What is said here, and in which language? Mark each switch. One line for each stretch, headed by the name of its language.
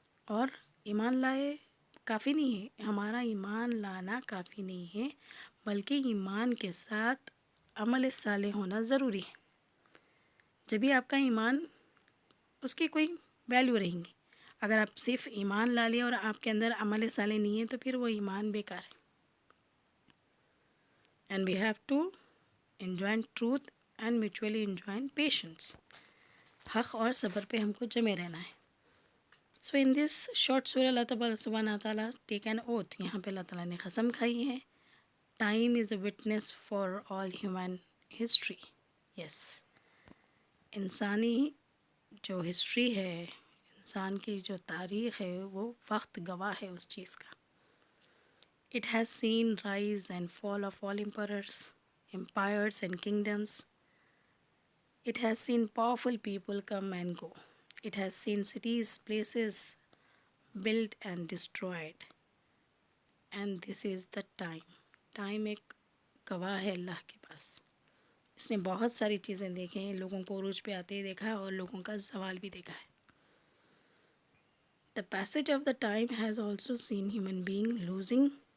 Hindi: और ईमान लाए काफ़ी नहीं है, हमारा ईमान लाना काफ़ी नहीं है, बल्कि ईमान के साथ अमल साले होना ज़रूरी है. जब भी आपका ईमान, उसकी कोई वैल्यू रहेंगी. अगर आप सिर्फ ईमान ला लिया और आपके अंदर अमल साले नहीं है तो फिर वो ईमान बेकार है.
English: And we have to enjoin truth and mutually enjoin patience.
Hindi: हक़ और सब्र पे हमको जमे रहना है.
English: So in this short surah, Allah subhanahu wa ta'ala take an oath.
Hindi: यहाँ पे अल्लाह ताला ने कसम खाई है.
English: Time is a witness for all human history. Yes.
Hindi: इंसानी जो हिस्ट्री है, इंसान की जो तारीख़ है, वो वक्त गवाह है उस चीज़ का.
English: It has seen rise and fall of all empires and kingdoms. It has seen powerful people come and go. It has seen cities, places built and destroyed. And this is the time.
Hindi: Time एक गवाह है अल्लाह के पास. इसने बहुत सारी चीज़ें देखी हैं, लोगों को उरूज पे आते ही देखा है और लोगों का ज़वाल भी देखा है.
English: The passage of the time has also seen human being losing.